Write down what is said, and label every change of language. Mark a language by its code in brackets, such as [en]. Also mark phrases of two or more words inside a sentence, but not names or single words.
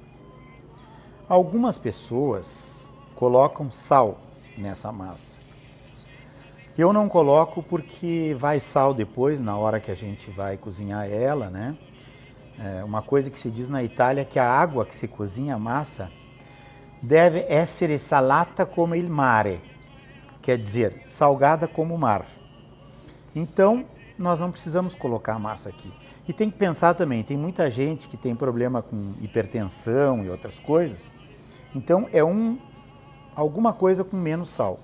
[pt] Algumas pessoas colocam sal nessa massa. Eu não coloco porque vai sal depois, na hora que a gente vai cozinhar ela, né? Uma coisa que se diz na Itália é que a água que se cozinha a massa deve [it] essere salata come il mare, [pt] quer dizer, salgada como o mar. Então, nós não precisamos colocar a massa aqui. E tem que pensar também, tem muita gente que tem problema com hipertensão e outras coisas, então é alguma coisa com menos sal.